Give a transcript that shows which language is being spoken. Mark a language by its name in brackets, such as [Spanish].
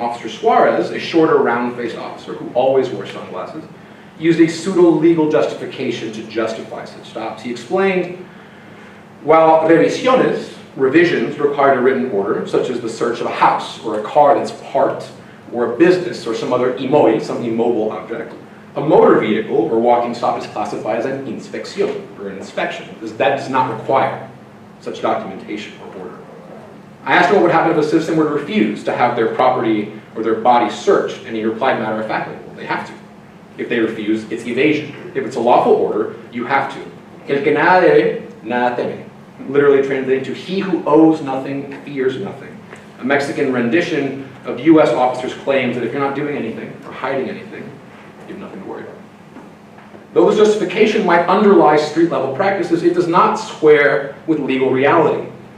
[English] Officer Suarez, a shorter, round-faced officer who always wore sunglasses, used a pseudo-legal justification to justify such stops. He explained, while revisiones, revisions, required a written order, such as the search of a house or a car that's parked, or a business or some other immobile, some immobile object, a motor vehicle or walking stop is classified as an inspección, or an inspection. That does not require such documentation or order. I asked him what would happen if a citizen were to refuse to have their property or their body searched, and he replied matter-of-factly, well, they have to. If they refuse, it's evasion. If it's a lawful order, you have to. [Spanish] El que nada debe, nada teme. [English] Literally translated to he who owes nothing, fears nothing. A Mexican rendition of US officers' claims that if you're not doing anything or hiding anything, you have nothing to worry about. Though this justification might underlie street-level practices, it does not square with legal reality.